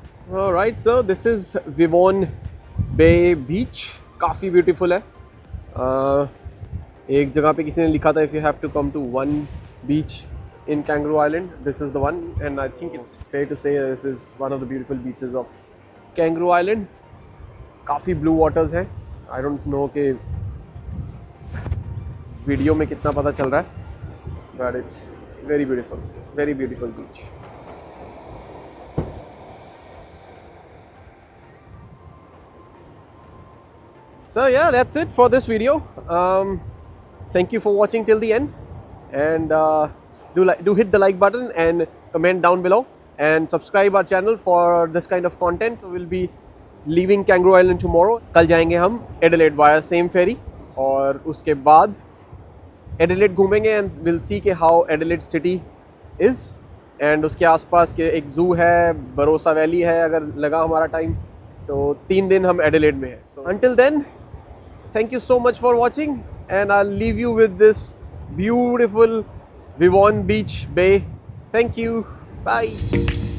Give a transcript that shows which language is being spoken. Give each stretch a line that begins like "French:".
English: Alright, so this is Vivon Bay Beach.
Hindi: काफ़ी beautiful है। एक जगह पे किसी ने लिखा था
English: if you have to come to one beach in Kangaroo Island, this is the one, and I think it's fair to say this is one of the beautiful beaches of Kangaroo Island. काफ़ी blue waters हैं। I don't know
Hindi: कि video में कितना पता चल रहा है,
English: but it's very beautiful beach. So yeah, that's it for this video. Thank you for watching till the end, and do hit the like button and comment down below, and subscribe our channel for this kind of content. We'll be leaving Kangaroo Island tomorrow.
Hindi: कल जाएंगे हम Adelaide
English: via same ferry,
Hindi: और उसके बाद Adelaide घूमेंगे
English: and we'll see
Hindi: कि
English: how Adelaide city is,
Hindi: and उसके आसपास के एक zoo है, बरोसा वैली है, अगर लगा हमारा टाइम तो 3 दिन हम Adelaide में हैं.
English: So until then, thank you so much for watching, and I'll leave you with this beautiful Vivon Beach Bay. Thank you. Bye.